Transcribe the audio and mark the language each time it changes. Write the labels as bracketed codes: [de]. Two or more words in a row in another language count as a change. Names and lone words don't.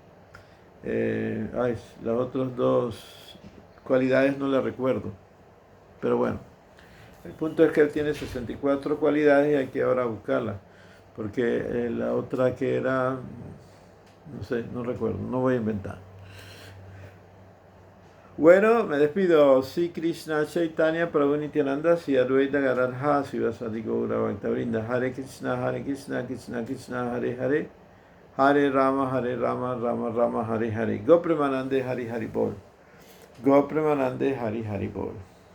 [es] Las otras dos cualidades no las recuerdo, pero bueno, el punto es que él tiene 64 cualidades y hay que ahora buscarlas, porque la otra que era, no sé, no recuerdo, no voy a inventar. Bueno, me despido. Sí, [sa] Krishna Chaitanya Prabhu Nityananda, Si Advaita Gadadha, Sivasati Gaura Bhaktavrinda, Hare Krishna, Krishna Krishna, Hare Hare, Hare Rama, Rama Rama, Hare Hare. [bn] Go Premanande, Hari Hari Bol. Go Premanande, Hari Hari Bol.